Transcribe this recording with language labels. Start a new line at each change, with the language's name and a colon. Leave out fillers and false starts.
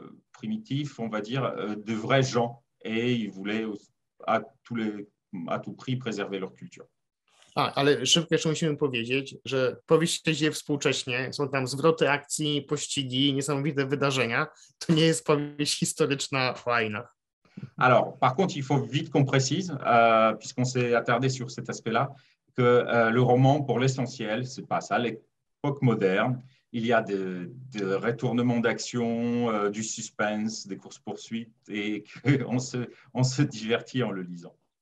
French: primitif, on va dire, de vrais gens, et il voulait à tout prix préserver leur culture.
Polish: Ale szybko jeszcze musimy powiedzieć, że powieść się dzieje współcześnie, są tam zwroty akcji, pościgi, niesamowite wydarzenia. To nie jest powieść historyczna o Ainach.
French: Alors, par contre, il faut vite qu'on précise, puisqu'on s'est attardé sur cet aspect-là, que le roman, pour l'essentiel, se passe à l'époque moderne. Il y a des retournements d'action, du suspense, des courses-poursuites, et on se divertit en le lisant.